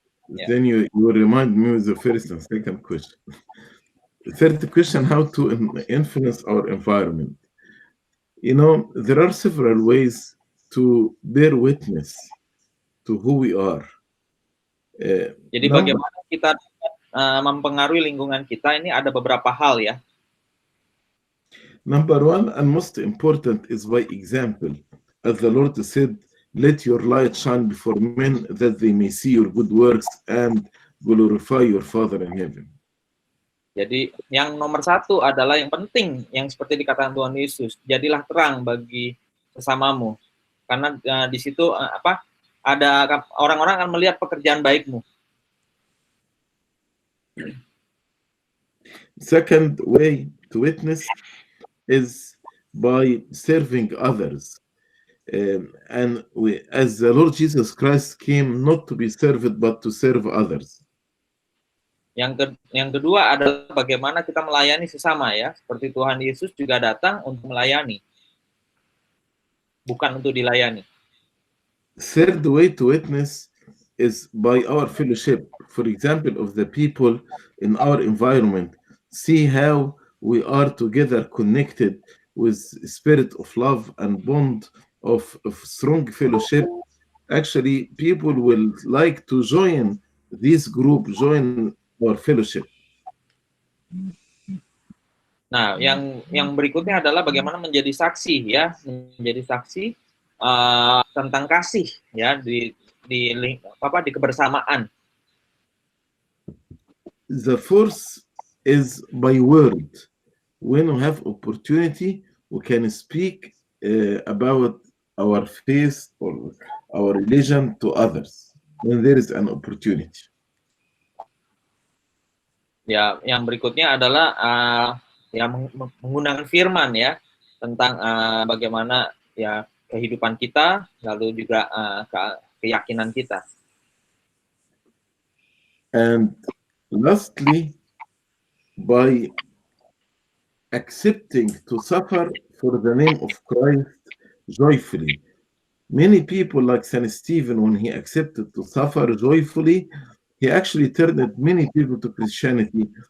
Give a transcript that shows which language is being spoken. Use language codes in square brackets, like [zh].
[en] Yeah. Then you will remind me with the first and second question. The third question, how to influence our environment. You know, there are several ways to bear witness to who we are. [id] Jadi bagaimana kita mempengaruhi lingkungan kita, ini ada beberapa hal ya. [en] Number one and most important is by example. As the Lord said, let your light shine before men that they may see your good works and glorify your Father in heaven. [id] Jadi yang nomor satu adalah yang penting, yang seperti dikatakan Tuhan Yesus, jadilah terang bagi sesamamu. Karena di situ ada orang-orang akan melihat pekerjaan baikmu. [en] Second way to witness is by serving others. And as the Lord Jesus Christ came not to be served but to serve others. [id] Yang kedua adalah bagaimana kita melayani sesama ya, seperti Tuhan Yesus juga datang untuk melayani, bukan untuk dilayani. [en] Third way to witness is by our fellowship. For example, of the people in our environment, see how we are together connected with spirit of love and bond of strong fellowship. Actually, people will like to join this group, join our fellowship. [id] Nah, yang berikutnya adalah bagaimana menjadi saksi ya, menjadi saksi tentang kasih ya di kebersamaan. [en] The fourth is by word. When we have opportunity, we can speak about our faith or our religion to others when there is an opportunity. [id] Ya, yang berikutnya adalah ya menggunakan firman ya tentang bagaimana ya kehidupan kita, lalu juga keyakinan kita. [en] And lastly, by accepting to suffer for the name of Christ joyfully. Many people, like St. Stephen, when he accepted to suffer joyfully, he actually turned many people to Christianity.